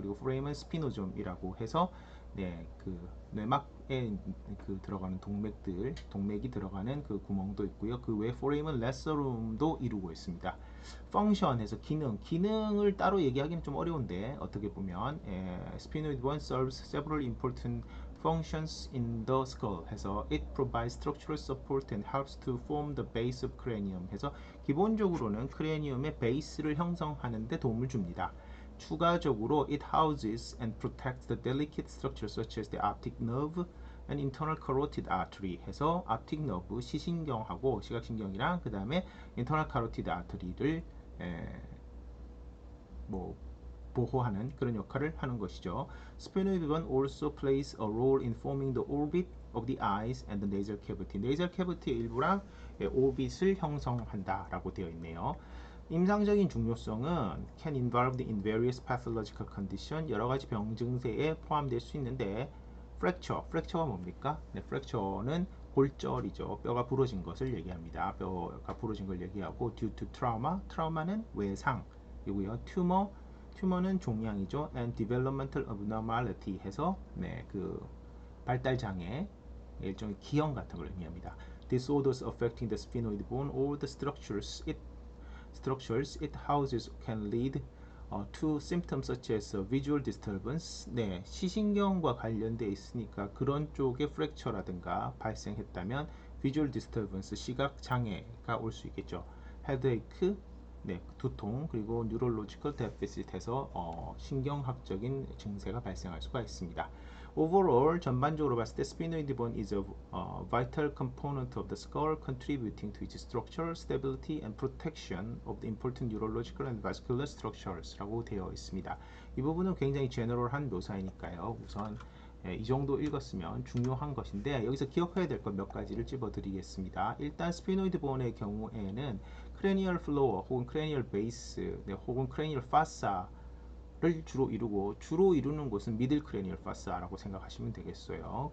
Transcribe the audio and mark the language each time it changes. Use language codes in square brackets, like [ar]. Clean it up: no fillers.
[ko] 그리고 foramen spinosum이라고 해서 그 뇌막에 들어가는 동맥이 들어가는 그 구멍도 있고요. 그 외 foramen lacerum도 이루고 있습니다. [en] function에서 [ko] 기능을 따로 얘기하기는 좀 어려운데 어떻게 보면 [en] sphenoid bone serves several important functions in the skull 해서 it provides structural support and helps to form the base of cranium 해서 [ko] 기본적으로는 크레니엄의 베이스를 형성하는 데 도움을 줍니다. 추가적으로 [en] it houses and protects the delicate structures such as the optic nerve and internal carotid artery 해서 optic nerve [ko] 시신경하고 시각신경이랑 그 다음에 [en] internal carotid artery를 [ko] 보호하는 그런 역할을 하는 것이죠. [en] Sphenoid bone also plays a role in forming the orbit of the eyes and the nasal cavity. [ko] nasal cavity의 일부랑 오빗을 형성한다라고 되어 있네요. 임상적인 중요성은 [en] can involved in various pathological condition [ko] 여러 가지 병 증세에 포함될 수 있는데 fracture가 뭡니까? fracture는 골절이죠. 뼈가 부러진 것을 얘기합니다. 뼈가 부러진 걸 얘기하고 due to trauma는 외상이고요. tumor는 종양이죠. [en] and developmental abnormality [ko] 해서 그 발달 장애 일종의 기형 같은 걸 의미합니다. [en] disorders affecting the sphenoid bone or the structures it houses can lead to symptoms such as visual disturbance. [ko] 시신경과 관련돼 있으니까 그런 쪽에 fracture라든가 발생했다면 visual disturbance, 시각 장애가 올 수 있겠죠. headache, 두통, 그리고 neurological deficit에서 신경학적인 증세가 발생할 수가 있습니다. [en] Overall, [ko] 전반적으로 봤을 때 [en] sphenoid bone is a vital component of the skull, contributing to its structure, stability, and protection of the important neurological and vascular structures라고 되어 있습니다. [ko] 이 부분은 굉장히 제너럴한 묘사이니까요. 우선 이 정도 읽었으면 중요한 것인데 여기서 기억해야 될 것 몇 가지를 찝어드리겠습니다. 일단 스피노이드 본의 경우에는 크레니얼 플로어 혹은 크레니얼 베이스 혹은 크레니얼 파사를 주로 이루는 곳은 미들 크레니얼 파사라고 생각하시면 되겠어요.